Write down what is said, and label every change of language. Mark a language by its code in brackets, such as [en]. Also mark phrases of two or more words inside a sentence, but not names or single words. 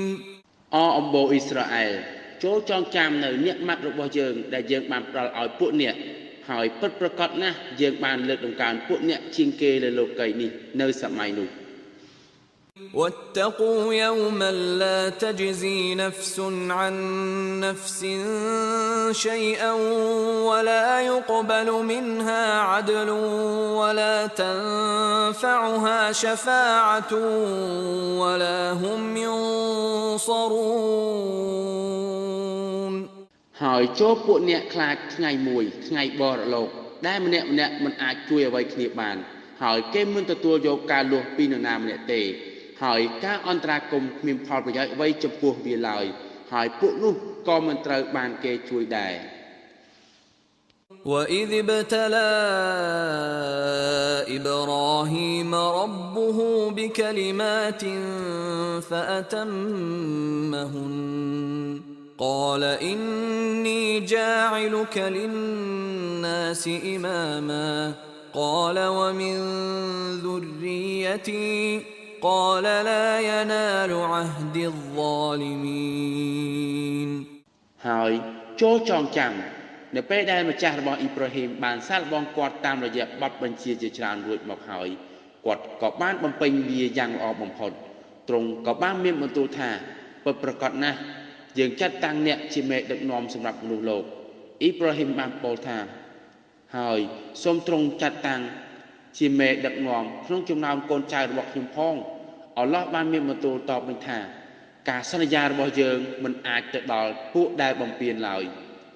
[km] អំបូរអ៊ីស្រាអែលចូលចងចាំនៅនិកម៉ាត់របស់យើងដែលយើងបានផ្ដល់ឲ្យពួកអ្នកហើយពិតប្រាកដណាស់យើងបានលើកដំកើងពួកអ្នកជាងគេលើលោកីយ៍នេះនៅសម័យនោះ [ar] واتقوا يوما لا تجزي نفس عن نفس شيئا ولا يقبل منها عدل ولا تنفعها شفاعة ولا هم ينصرون [km] ហើយចូលពួកអ្នកខ្លាចថ្ងៃមួយថ្ងៃបរលោកដែលម្នាក់មិនអាចជួយអ្វីគ្នាបានហើយគេមិនទទួលយកការលួសពីនរណាម្នាក់ទេហើយការអន្តរាគមន៍គ្មានផលប្រយោជន៍អ្វីចំពោះវាឡើយហើយពួកនោះក៏មិនត្រូវបានគេជួយដែរ [ar] وإذ ابتلى إبراهيم ربه بكلمات فأتمهن قال إني جاعلك للناس إماما قال ومن ذريتي قال لا ينال عهد [km] الظالمين ហើយចូលចងចាំនៅពេល ដែលម្ចាស់របស់អ៊ីប្រាហ៊ីមបានសាកល្បងគាត់តាមរយៈបទបញ្ជាជាច្រើនរួចមកហើយគាត់ក៏បានបំពេញវាយ៉ាងល្អបំផុតទ្រង់ក៏បានមានបន្ទូលថាពិតប្រាកដណាស់យើងចាត់តាំងអ្នកជាមេដឹកនាំសម្រាប់មនុស្សលោកអ៊ីប្រាហ៊ីមបានពោលថាហើយសូមទ្រង់ចាត់តាំងជាមេដឹកនាំក្នុងចំណោមកូនចៅរបស់ខ្ញុំផងអល់ឡោះបានមានបន្ទូលតបវិញថាការសន្យារបស់យើងមិនអាចទៅដល់ពួកដែលបំពានឡើយ